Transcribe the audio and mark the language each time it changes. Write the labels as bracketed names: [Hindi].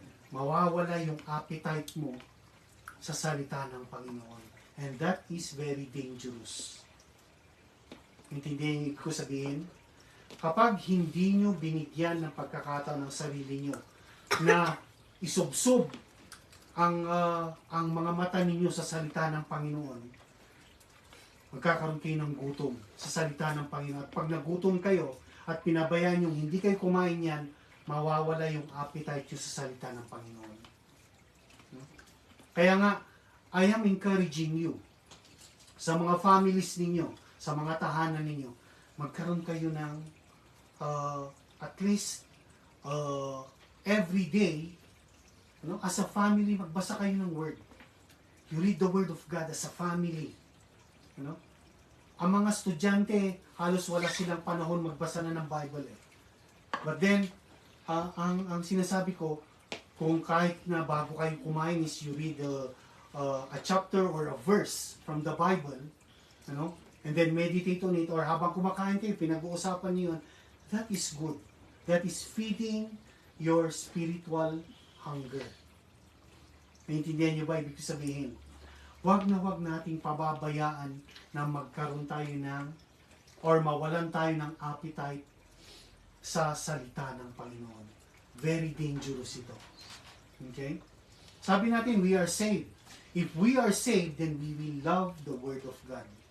[Filipino] Mawawala yung appetite mo sa salita ng Panginoon. [English] And that is very dangerous. [Filipino] Intindihin ko sabihin? Kapag hindi nyo binigyan ng pagkakataon ng sarili nyo na isubsob ang mga mata ninyo sa salita ng Panginoon, magkakaroon kayo ng gutom sa salita ng Panginoon. At pag nagutom kayo at pinabayaan nyo, hindi kayo kumain yan, mawawala yung appetite nyo sa salita ng Panginoon. Kaya nga, [English] I am encouraging you [Filipino] sa mga families ninyo, sa mga tahanan ninyo, magkaroon kayo ng at least every day, as a family, magbasa kayo ng Word. [English] You read the Word of God as a family. [Filipino] Ang mga estudyante, halos wala silang panahon magbasa na ng Bible. [English] But then, [Filipino] ang sinasabi ko, kung kahit na bago kayo kumain [English] is you read a chapter or a verse from the Bible, and then meditate on it, or [Filipino] habang kumakain kayo, pinag-uusapan niyo yun, [English] that is good. That is feeding your spiritual hunger. [Filipino] Naintindihan niyo ba ibig sabihin? Huwag na huwag nating pababayaan na magkaroon tayo or mawalan tayo ng appetite sa salita ng Panginoon. [English] Very dangerous ito. Okay? [Filipino] Sabi natin, [English] we are saved. If we are saved, then we will love the Word of God.